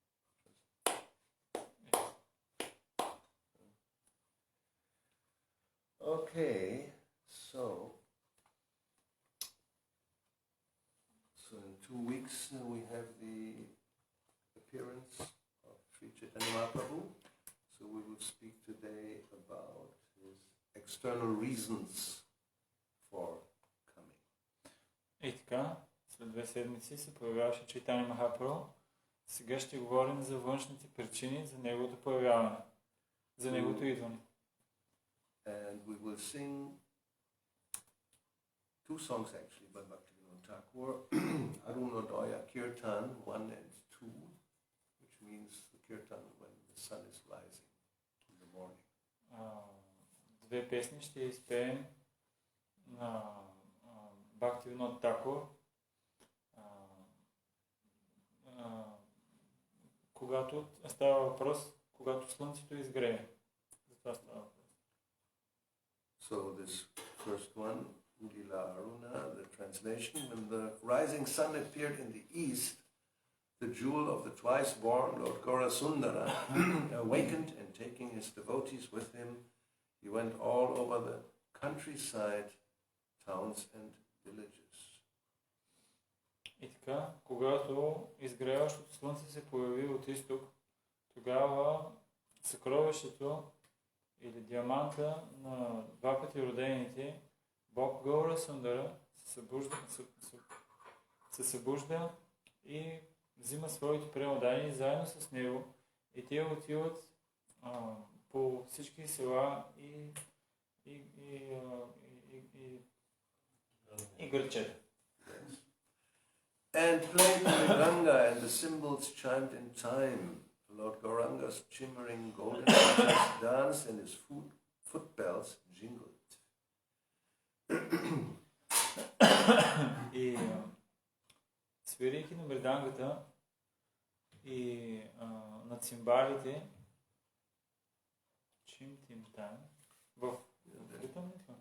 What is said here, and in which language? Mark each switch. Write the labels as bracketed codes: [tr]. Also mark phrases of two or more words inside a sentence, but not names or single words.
[en] Okay, so in 2 weeks we have the appearance of Sri Chaitanya Mahaprabhu. So we will speak today about his external reasons for coming. [bg] И така, след 2 седмици се появяваше Чайтаня Махапрабху. Сега ще говорим за външните причини за неговото появяване, за неговото идване. [en] And we will sing 2 songs actually by Bhakti Thakur, Arunodaya Kirtan 1 and 2, which means the kirtan when the sun is rising in the morning. [bg] 2 песни ще изпеем на Бхакти Тхакур, когато става въпрос, когато слънцето изгрее. За това става въпрос. [en] So this first one, Udila Aruna, the translation, when the rising sun appeared in the east, the jewel of the twice-born Lord Gaurasundara awakened, and taking his devotees with him, he went all over the countryside, towns and villages. [bg] И така, когато изгряващото слънце се появи от изток, тогава съкровището или диаманта на 2 пъти родените, Бог Гаура Сундара се събужда и взима своите преодани заедно с него и те отиват по всички села и градчета. [en] And played the Ganga and the cymbals chimed in time. Lord Gauranga's shimmering golden arches danced and his foot bells jingled. [bg] И свирейки на мридангата и на цимбалите, чим-тим-там, в ритъм ли това?